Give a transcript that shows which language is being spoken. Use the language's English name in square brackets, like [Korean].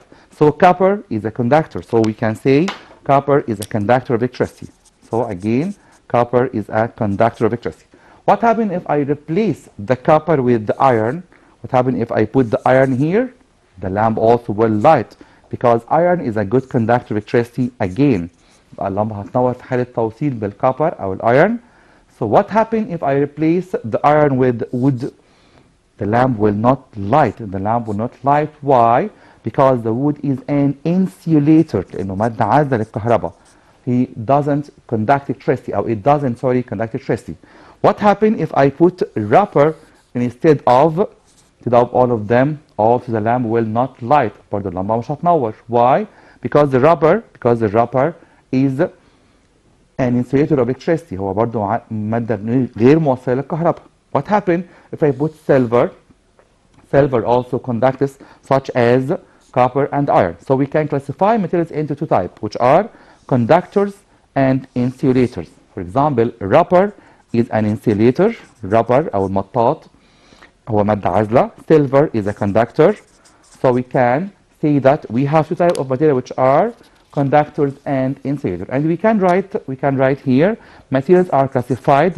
[English] So copper is a conductor, so we can say copper is a conductor of electricity. So again, copper is a conductor of electricity. What happens if I replace the copper with the iron? What happens if I put the iron here? The lamp also will light, because iron is a good conductor of electricity again. [Arabic] اللمبة هتنور في حالة توصيل بالكوبر أو الأيرن. [English] So what happens if I replace the iron with wood? The lamp will not light. Why? Because the wood is an insulator. [Arabic] لأنه مادة عازلة للكهرباء. [English] He doesn't conduct electricity, or it doesn't, conduct electricity. What happens if I put rubber instead of all of them? Also the lamp will not light. [Arabic] برضه اللمبة مش هتنور. [English] Why? Because the rubber is an insulator of electricity. [Arabic] هو برضه مادة غير موصلة للكهرباء. [English] What happens if I put silver? Silver also conductors such as copper and iron. So we can classify materials into two types, which are conductors and insulators. For example, rubber is an insulator. [Arabic] Rubber أو المطاط هو مادة عازلة. [English] Silver is a conductor. So we can say that we have two types of material which are conductors and insulators. And we can write here materials are classified.